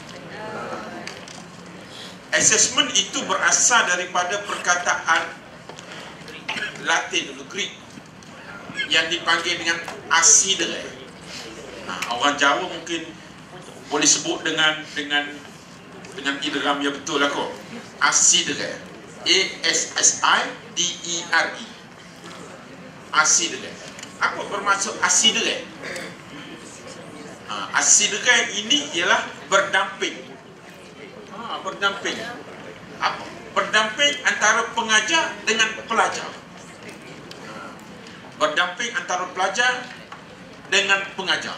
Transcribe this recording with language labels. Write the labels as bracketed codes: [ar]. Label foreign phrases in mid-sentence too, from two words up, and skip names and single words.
[ms] Assessment itu berasal daripada perkataan Latin dulu, Greek, yang dipanggil dengan asidere. Orang Jawa mungkin boleh sebut dengan idgham yang betul lah kok. Asidere. A-S-S-I-D-E-R-E. Asidere. Apa bermaksud asidere? Asidere ini ialah berdamping. Berdamping. Apa? Berdamping antara pengajar dengan pelajar. Berdamping antara pelajar dengan pengajar.